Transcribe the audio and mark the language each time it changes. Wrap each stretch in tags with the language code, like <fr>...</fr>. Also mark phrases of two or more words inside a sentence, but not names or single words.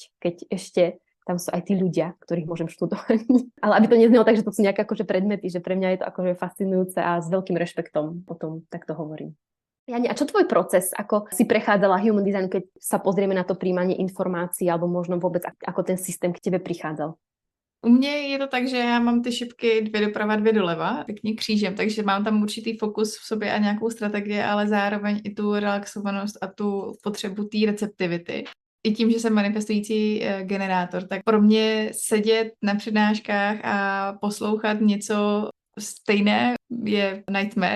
<sk>Keď ešte tam sú aj tí ľudia, ktorých môžem študovať. Ale aby to neznelo tak, že to sú nejaké akože predmety, že pre mňa je to akože fascinujúce a s veľkým rešpektom potom takto hovorím. Jani, a čo tvoj proces? Ako si prechádzala</sk> <en>human design,</en> <sk>keď sa pozrieme na to príjmanie informácií alebo možno vôbec ako ten systém k tebe prichádzal?</sk> <cs>U mě je to tak, že já mám ty šipky 2 doprava, 2 doleva, pěkně křížem, takže mám tam určitý fokus v sobě a nějakou strategii, ale zároveň i tu relaxovanost a tu potřebu té receptivity. I tím, že jsem manifestující generátor, tak pro mě sedět na přednáškách a poslouchat něco stejné je nightmare.</cs>